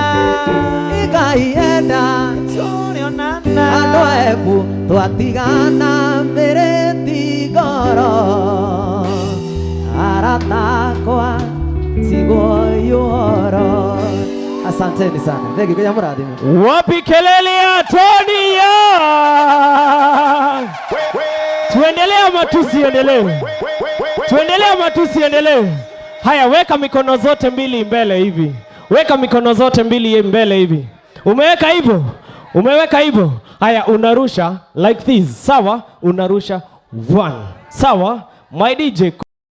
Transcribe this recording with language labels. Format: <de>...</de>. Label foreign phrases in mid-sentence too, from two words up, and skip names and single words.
<ki>Ngai enda andũ ebu twatigana mĩrĩ ti ngoro arata kwatigwo yuoro.</ki> <sw>Asanteni sana.</sw> <en>Thank you.</en> <ki>Kwa murathime.</ki> <sw>Wapi kelele ya Tonia? Tuendelee ama tusiendelee? Tuendelee ama tusiendelee? Haya, weka mikono zote mbili mbele hivi. Weka mikono zote mbili mbele hivi. Umeweka hivyo? Umeweka hivyo? Haya, unarusha</sw> <en>like this.</en> <sw>Sawa? Unarusha 1. Sawa?</sw> <en>My DJ</en>